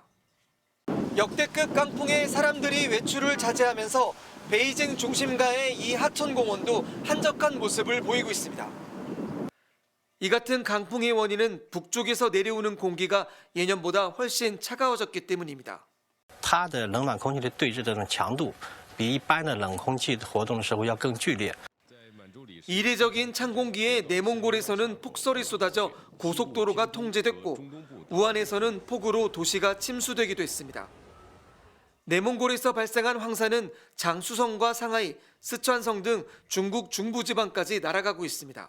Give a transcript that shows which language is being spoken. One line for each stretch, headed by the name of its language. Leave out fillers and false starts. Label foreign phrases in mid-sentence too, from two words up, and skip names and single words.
Korean: 역대급 강풍에 사람들이 외출을 자제하면서 베이징 중심가의 이 하천공원도 한적한 모습을 보이고 있습니다. 이 같은 강풍의 원인은 북쪽에서 내려오는 공기가 예년보다 훨씬 차가워졌기 때문입니다.
Chinese: 它的冷暖空气的对峙的强度比一般的冷空气活动的时候要更剧烈。
Korean: 이례적인 찬 공기에 내몽골에서는 폭설이 쏟아져 고속도로가 통제됐고 우한에서는 폭우로 도시가 침수되기도 했습니다. 내몽골에서 발생한 황사는 장수성과 상하이, 스촨성 등 중국 중부지방까지 날아가고 있습니다.